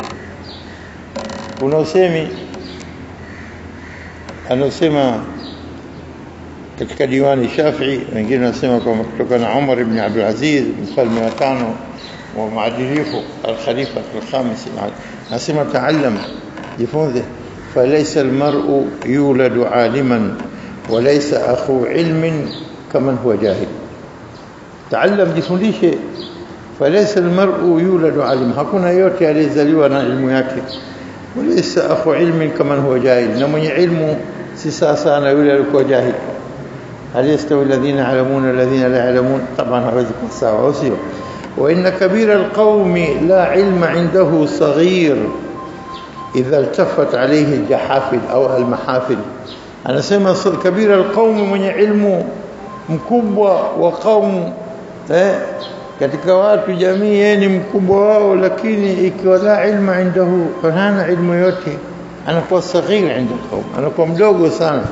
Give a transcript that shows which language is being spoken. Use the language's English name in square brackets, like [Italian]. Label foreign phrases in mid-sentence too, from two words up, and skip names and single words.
[Swahili] Unaosema anasema katika diwani Shafi'i, wengine wanasema kwamba kutoka na Umar ibn Abdul Aziz mfalme wa 5 wa maadilifu [Arabic] الخليفة الخامس, [Swahili] anasema ta'allam, jifunze, [Arabic] فليس المرء يولد عالما وليس أخو علم كمن هو جاهل. تعلم, jifundishe. فليس المرء يولد عالم, [Swahili] hakuna yote aliyezaliwa na ilmu yake. [Arabic] وليس أخو علم كمن هو جاهل, [Swahili] na mwenye ilmu si sawa na yule aliyekuwa jahil. [Arabic] هل يستوي الذين يعلمون والذين لا يعلمون؟ [Swahili] طبعا hawezi kuwa sawa, sio. [Arabic] وإن كبير القوم لا علم عنده صغير إذا التفت عليه الجحافل أو المحافل. [Swahili] Anasema [Arabic] كبير القوم, [Swahili] mwenye ilmu mkubwa wa qaumu, katika watu jamii yeye ni mkubwa wao, lakini ikiwa [Arabic] لا علم عنده, [Swahili] hana ilmu yote, anakuwa [Arabic] صغير عند قوم, [Swahili] anakuwa mdogo sana.